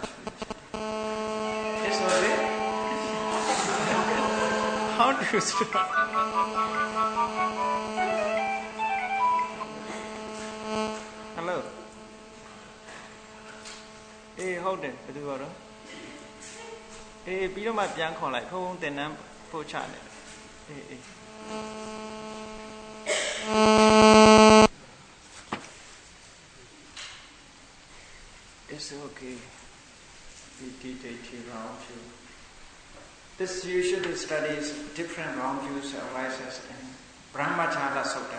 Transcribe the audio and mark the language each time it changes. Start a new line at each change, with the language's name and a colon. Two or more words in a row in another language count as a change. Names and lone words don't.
English: It's okay. How do you study? Hello. Hold it.
Burmese: ဘယ်သူရောတော့ပြီးတော့မှပြန်ခေါ်လိုက်ဖုန်းတင်နန်းပို့ချနေတယ်
English: It's okay. Round view. This usually studies different round views arises in Brahmachala Sutta.